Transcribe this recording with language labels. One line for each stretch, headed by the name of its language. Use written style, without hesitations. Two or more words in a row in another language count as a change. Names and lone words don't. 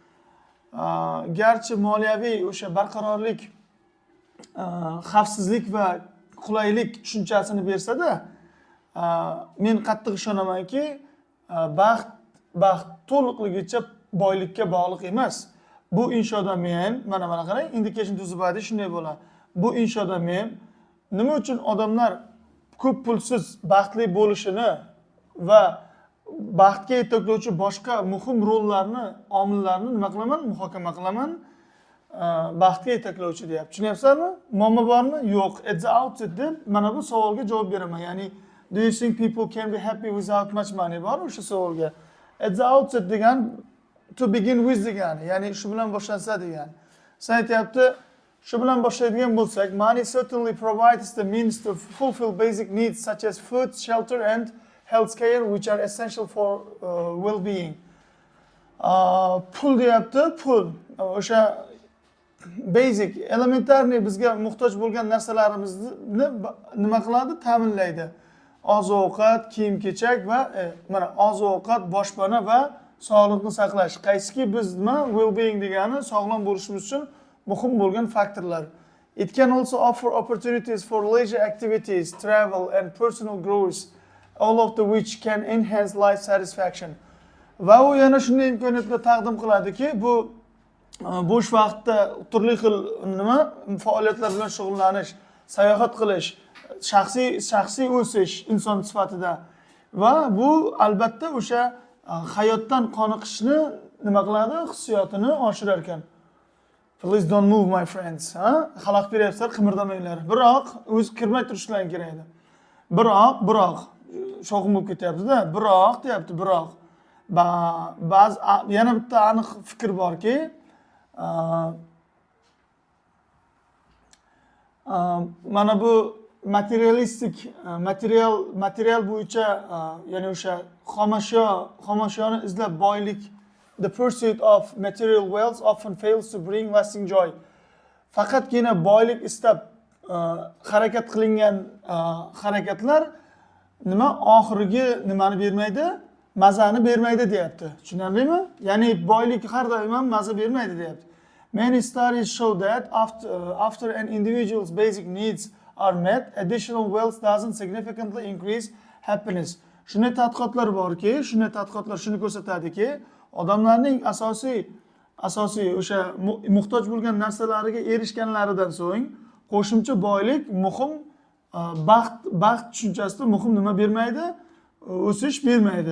Uzbek: Garchi moliyaviy o'sha barqarorlik, xavfsizlik va qulaylik tushunchasini bersa-da, men qattiq ishonamanki, baxt to'liqligicha boylikka bog'liq emas. Bu inshoda men, mana qarang,
English: indication to the body
Uzbek: shunday bo'ladi. Bu inshoda men nima uchun odamlar ko'p pulsiz baxtli bo'lishini va baxtga yetaklovchi boshqa muhim rollarni, omillarni nima qilaman, muhokama qilaman, baxtga yetaklovchi deyapti. Tushunyapsizmi? Muammo bormi? Yo'q.
English: At the outset
Uzbek: deb mana bu savolga javob beraman.
English: Ya'ni do you think people can be happy without much money
Uzbek: bor o'sha savolga.
English: At the outset
Uzbek: degan
English: to begin with
Uzbek: degani, ya'ni shu bilan boshlansa degani. Sen aytyapti, shu bilan boshlaydigan bo'lsak,
English: money certainly provides the means to fulfill basic needs such as food, shelter and health care which are essential for well-being.
Uzbek: Pul deyapti, pul o'sha basic, elementarniy bizga muhtoj bo'lgan narsalarimizni nima qiladi? Ta'minlaydi. Oziq-ovqat, kiyim-kechak va mana oziq-ovqat, boshpana va sog'liqni saqlash. Qaysiki biz nima well-being degani sog'lom bo'lishimiz uchun muhim bo'lgan faktorlar.
English: It can also offer opportunities for leisure activities, travel and personal growth, all of which can enhance life satisfaction.
Uzbek: Va u yana shunday imkoniyatlar taqdim qiladiki, bu bo'sh vaqtda turli xil nima faoliyatlar bilan shug'ullanish, sayohat qilish, shaxsiy o'sish inson sifatida va bu albatta o'sha hayotdan qoniqishni nima qiladi? Hissiyotini oshirar ekan.
English: Please don't move my friends.
Uzbek: Xalaqit beryapsizlar, qimirlamanglar. Biroq o'zi kirmay turishlari kerak edi. Biroq shovqin bo'lib ketyapti-da. Biroq deyapti, biroq. Ba'zi yana bitta aniq fikr borki, mana bu materialistik, material bo'yicha, ya'ni o'sha xomashyoni izlab boylik,
English: the pursuit of material wealth often fails to bring lasting joy.
Uzbek: Faqatgina boylik istab harakat qilingan harakatlar nima oxirgi nimani bermaydi? Mazani bermaydi deyapti. Tushunarlimi? Ya'ni boylik har doim ham maza bermaydi deyapti.
English: Many studies show that after an individual's basic needs are met, additional wealth doesn't significantly increase happiness.
Uzbek: Shunday tadqiqotlar borki, shuni ko'rsatadiki, odamlarning asosiy o'sha muhtoj bo'lgan narsalariga erishganlaridan so'ng qo'shimcha boylik muhim baxt tushunchasida muhim nima bermaydi? O'sish bermaydi.